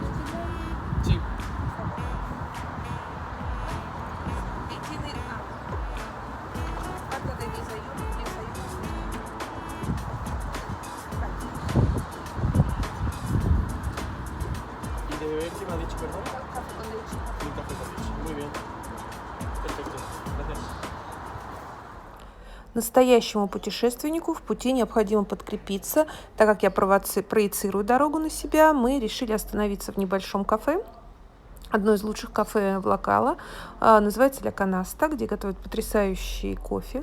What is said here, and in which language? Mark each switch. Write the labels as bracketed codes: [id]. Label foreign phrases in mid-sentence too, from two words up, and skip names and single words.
[es] Sí. ¿Qué me ha dicho, perdón? Café con leche. Un café con leche. Muy bien. Perfecto. Gracias. [ru] Настоящему путешественнику в пути необходимо подкрепиться. Так как я проецирую дорогу на себя, мы решили остановиться в небольшом кафе. Одно из лучших кафе в Локало. Называется Ля Канаста, где готовят потрясающий кофе.